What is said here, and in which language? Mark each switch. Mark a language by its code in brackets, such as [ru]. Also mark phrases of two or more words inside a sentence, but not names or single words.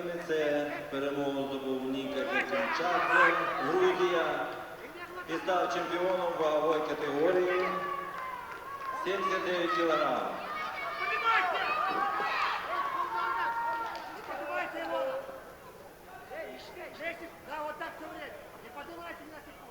[uk] місце перемогу здобув Ніка Кирченчак, Грузія, і став чемпіоном вагової категорії 79 кг. [ru] Да, вот так все время. Не поднимайте меня секунду.